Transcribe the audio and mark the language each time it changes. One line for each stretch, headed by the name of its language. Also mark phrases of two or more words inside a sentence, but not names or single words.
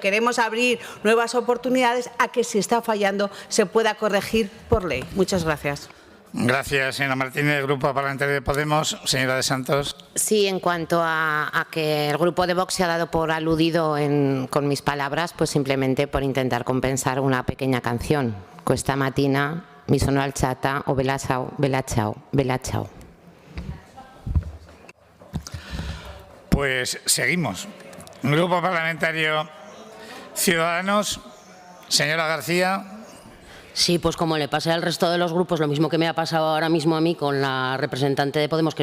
Spanish: Queremos abrir nuevas oportunidades a que, si está fallando, se pueda corregir por ley. Muchas gracias. Gracias, señora Martínez. Grupo Parlamentario de Podemos, señora de Santos. Sí, en cuanto a que el Grupo de Vox se ha dado por aludido con mis palabras, pues simplemente por intentar compensar una pequeña canción.
Italian: Questa mattina mi sono alzata o bella ciao, bella ciao, bella ciao.
Spanish: Pues seguimos. Grupo Parlamentario Ciudadanos, señora García. Sí, pues como le pasa al resto de los grupos, lo mismo que me ha pasado ahora mismo a mí con la representante de Podemos, que